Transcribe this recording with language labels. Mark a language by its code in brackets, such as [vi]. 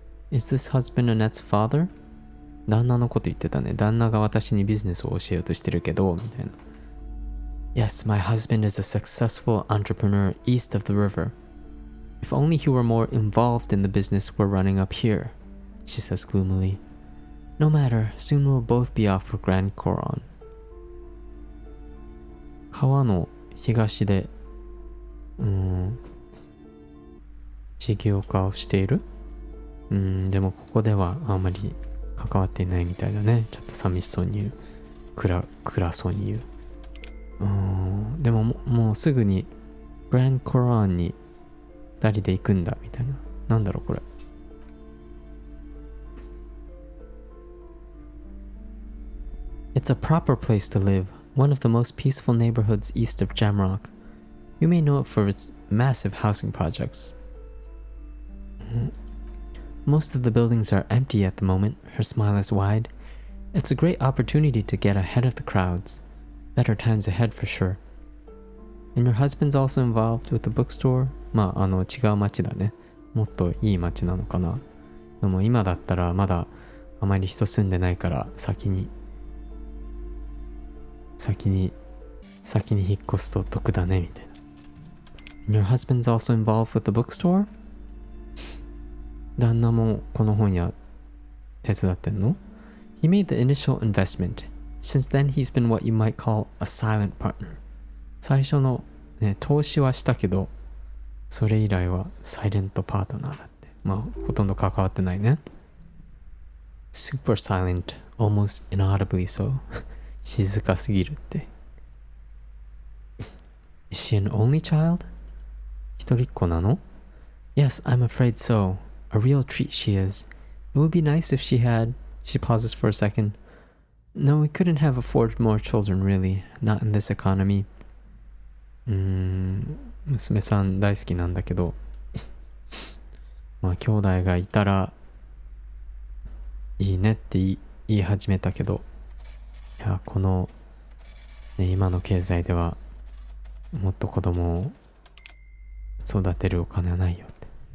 [en] Is this husband Annette's father? [ja] 旦那のこと言ってたね。旦那が私にビジネスを教えようとしてるけど、みたいな。 [en] Yes, my husband is a successful entrepreneur east of the river. If only he were more involved in the business we're running up here, she says gloomily. No matter, soon we'll both be off for Grand Coron. [ja] 川の東で、事業化をしている？でもここではあんまり関わっていないみたいだね。ちょっと寂しそうに言う。暗そうに言う。でももうすぐにグランコロンに2人で行くんだみたいな。なんだろうこれ。 [en] It's a proper place to live, one of the most peaceful neighborhoods east of Jamrock. You may know it for its massive housing projects. Most of the buildings are empty at the moment. Her smile is wide. It's a great opportunity to get ahead of the crowds. Better times ahead for sure. And your husband's also involved with the bookstore? [ja] まあ、違う町だね。もっといい町なのかな。でも今だったらまだあまり人住んでないから先に引っ越すと得だねみたいな。 [en] And your husband's also involved with the bookstore? [ja] 旦那もこの本屋手伝ってんの？ [en] He made the initial investment. Since then he's been what you might call a silent partner. [ja] 最初のね、投資はしたけど、それ以来はサイレントパートナーだって。まあ、ほとんど関わってないね。 [en] Super silent, almost inaudibly so. [ja] 静かすぎるって。 [en] Is she an only child? [ja] 一人っ子なの？ [en] Yes, I'm afraid so. A real treat she is. It would be nice if she had. She pauses for a second. No, we couldn't have afforded more children, really. Not in this economy. [ja] 娘さん大好きなんだけど、まあ兄弟がいたらいいねって言い始めたけど、いやこの、ね、今の経済ではもっと子供を育てるお金はないよって。